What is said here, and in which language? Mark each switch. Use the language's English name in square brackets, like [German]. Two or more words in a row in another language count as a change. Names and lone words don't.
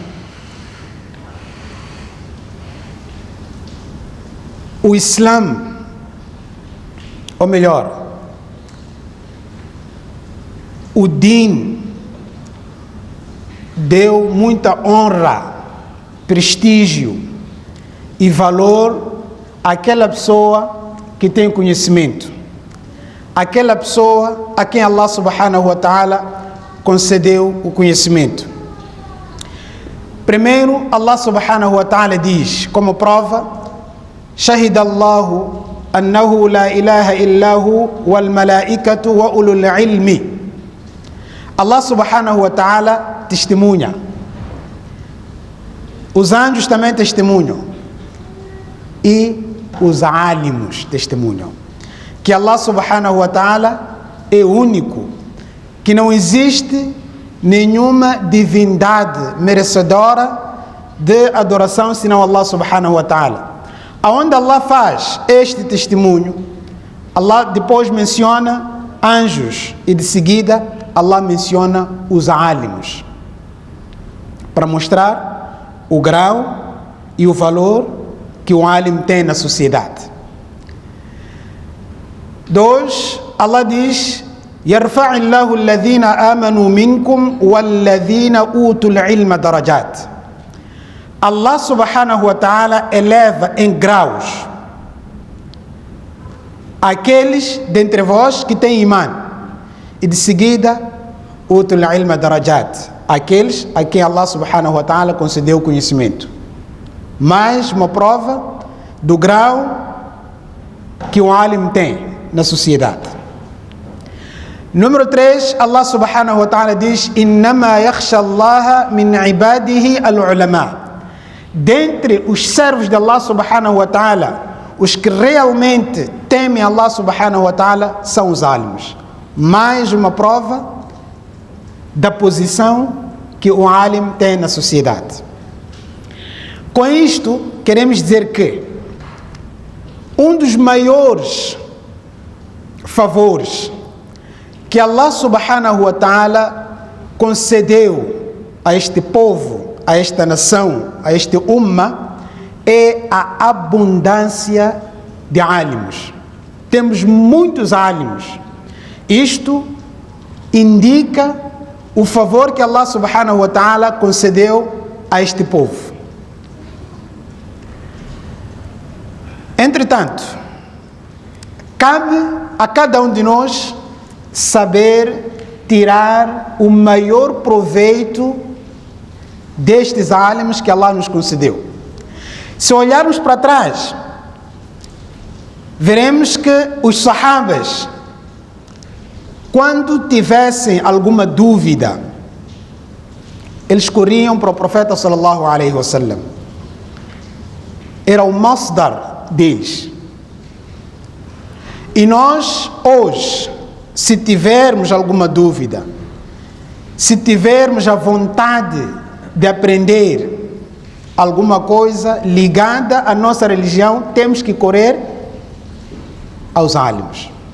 [Portuguese] O Islã, ou melhor, o Din, deu muita honra, prestígio e valor àquela pessoa que tem conhecimento, aquela pessoa a quem [Arabic] الله سبحانه وتعالى [Portuguese] concedeu o conhecimento. Primeiro, [Arabic] الله سبحانه وتعالى [Portuguese] diz, como prova: [Arabic] شهد الله أنه لا إله إلا هو والملائكة وأولو العلم. الله سبحانه وتعالى [Portuguese] testemunha. Os anjos também testemunham. E os alimos testemunham que [Arabic] الله سبحانه وتعالى [Portuguese] é único, que não existe nenhuma divindade merecedora de adoração senão [Arabic] الله سبحانه وتعالى. [Portuguese] Aonde Allah faz este testemunho, Allah depois menciona anjos e de seguida Allah menciona os alimos, para mostrar o grau e o valor que o alim tem na sociedade. 2, Allah diz: [Arabic] يرفع الله الذين آمنوا منكم والذين أوتوا العلم درجات. الله سبحانه وتعالى [Portuguese] eleva em graus aqueles dentre vós que têm imã, e de seguida [Arabic] أوتوا العلم درجات, [Portuguese] aqueles a quem [Arabic] الله سبحانه وتعالى [Portuguese] concedeu conhecimento. Mais uma prova do grau que o alim tem na sociedade. Número 3, [Arabic] الله سبحانه وتعالى diz: إنما يخشى الله من عباده العلماء. [Portuguese] Dentre os servos de [Arabic] الله سبحانه وتعالى, [Portuguese] os que realmente temem [Arabic] الله سبحانه وتعالى [Portuguese] são os alimos. Mais uma prova da posição que o alim tem na sociedade. Com isto, queremos dizer que um dos maiores favores que [Arabic] الله سبحانه وتعالى [Portuguese] concedeu a este povo, a esta nação, a este umma, é a abundância de alimos. Temos muitos alimos. Isto indica o favor que [Arabic] الله سبحانه وتعالى [Portuguese] concedeu a este povo. Entretanto, cabe a cada um de nós saber tirar o maior proveito destes álamos que Allah nos concedeu. Se olharmos para trás, veremos que os sahabas, quando tivessem alguma dúvida, eles corriam para o profeta [Arabic] صلى الله عليه وسلم. [Portuguese] Era o masdar deles. E nós, hoje, se tivermos alguma dúvida, se tivermos a vontade de aprender alguma coisa ligada à nossa religião, temos que correr aos álamos.